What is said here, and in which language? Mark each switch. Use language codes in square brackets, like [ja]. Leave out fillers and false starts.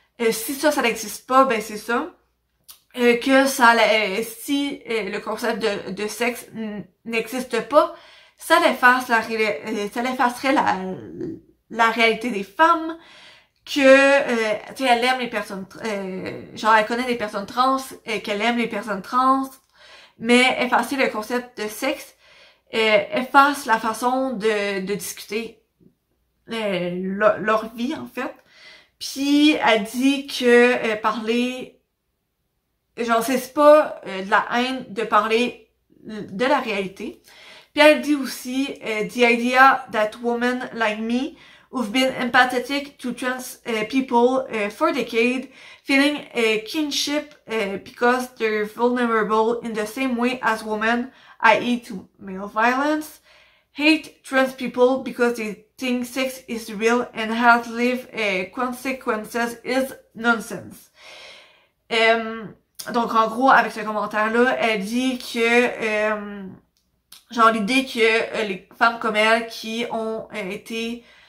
[fr] Si ça n'existe pas, ben c'est ça. Que si le concept de sexe n'existe pas, ça effacerait la réalité des femmes, que tu sais, elle aime les personnes genre elle connaît des personnes trans, qu'elle aime les personnes trans, mais effacer le concept de sexe efface la façon de discuter leur vie, en fait. Puis elle dit que parler, genre c'est pas de la haine de parler de la réalité. Puis elle dit aussi [en] the idea that women like me who've been empathetic to trans people for decades, feeling a kinship because they're vulnerable in the same way as women, i.e. to male violence, hate trans people because they think sex is real and has live consequences is nonsense. [fr] Donc en gros, avec ce commentaire-là, elle dit que genre l'idée que les femmes comme elle qui ont été